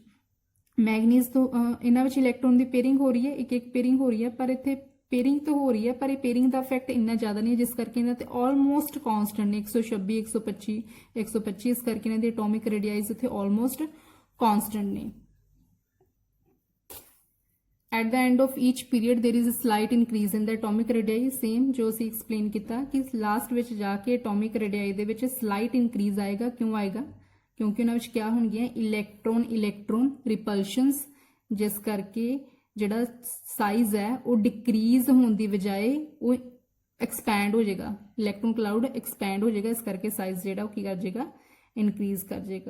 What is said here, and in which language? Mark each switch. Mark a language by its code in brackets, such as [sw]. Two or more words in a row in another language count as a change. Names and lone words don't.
[pa] ਮੈਗਨੀਜ਼ ਤੋਂ ਇਹਨਾਂ ਵਿੱਚ ਇਲੈਕਟ੍ਰੋਨ ਦੀ ਪੇਅਰਿੰਗ ਹੋ ਰਹੀ ਹੈ, ਇੱਕ ਪੇਅਰਿੰਗ ਹੋ ਰਹੀ ਹੈ, ਪਰ ਇੱਥੇ ਪੇਅਰਿੰਗ ਤਾਂ ਹੋ ਰਹੀ ਹੈ ਪਰ ਇਹ ਪੇਅਰਿੰਗ ਦਾ ਇਫੈਕਟ ਇੰਨਾ ਜ਼ਿਆਦਾ ਨਹੀਂ ਹੈ, ਜਿਸ ਕਰਕੇ ਇਹਨਾਂ ਤੇ [en] almost constant [pa] ਨੇ 126, 125, ਇਸ ਕਰਕੇ ਇਹਨਾਂ ਦੀ [en] atomic radii [pa] ਇੱਥੇ [en] almost constant [pa] ਨੇ। [en] At the end of each period there is a slight increase in the atomic radii, same [pa] ਜੋ ਅਸੀਂ explain ਕੀਤਾ ਕਿ ਲਾਸਟ ਵਿੱਚ ਜਾ ਕੇ [en] atomic radii [pa] ਦੇ ਵਿੱਚ [en] slight increase [pa] ਆਏਗਾ। ਕਿਉਂ ਆਏਗਾ? ਕਿਉਂਕਿ ਉਹਨਾਂ ਵਿੱਚ ਕਿਆ ਹੋਣਗੀਆਂ, [en] electron repulsions, [pa] ਜਿਸ ਕਰਕੇ ਜਿਹੜਾ ਸਾਈਜ਼ ਹੈ ਉਹ ਡਿਕਰੀਜ਼ ਹੋਣ ਦੀ ਬਜਾਏ ਉਹ ਐਕਸਪੈਂਡ ਹੋ ਜਾਏਗਾ, [en] electron cloud expand [pa] ਹੋ ਜਾਏਗਾ, ਇਸ ਕਰਕੇ ਸਾਈਜ਼ ਜਿਹੜਾ ਉਹ ਕੀ ਕਰ ਜਾਏਗਾ, ਇਨਕਰੀਜ਼ ਕਰ ਜਾਏਗਾ।